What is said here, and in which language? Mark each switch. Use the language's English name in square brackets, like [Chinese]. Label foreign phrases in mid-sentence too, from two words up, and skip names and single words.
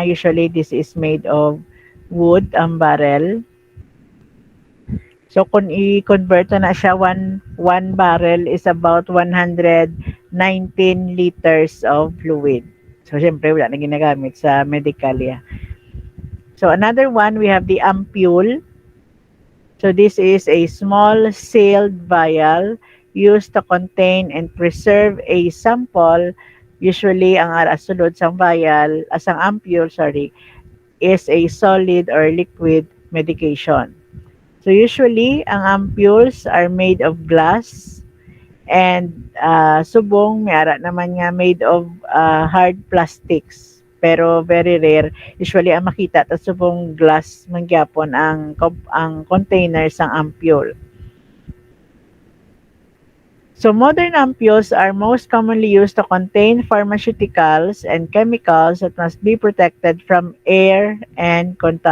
[English] Usually, this is made of wood, [Hiligaynon] ang barrel. So, kung i-convert na siya, [English] one barrel is about 119 liters of fluid. So, [Hiligaynon] syempre, wala na ginagamit sa medical. Yeah. [English] So, another one, we have the ampule. So, this is a small sealed vial used to contain and preserve a sample. Usually, [Hiligaynon] ang sulod sang vial, asang ampule, [English] is a solid or liquid medication. So usually, ang ampules are made of glass, and subong, [Hiligaynon] may ara naman nga [English] made of hard plastics. Pero very rare. Usually, [Hiligaynon] ang makita ta subong glass mangyapon ang container sang ampule. [English] So modern ampules are most commonly used to contain pharmaceuticals and chemicals that must be protected from air and contaminants.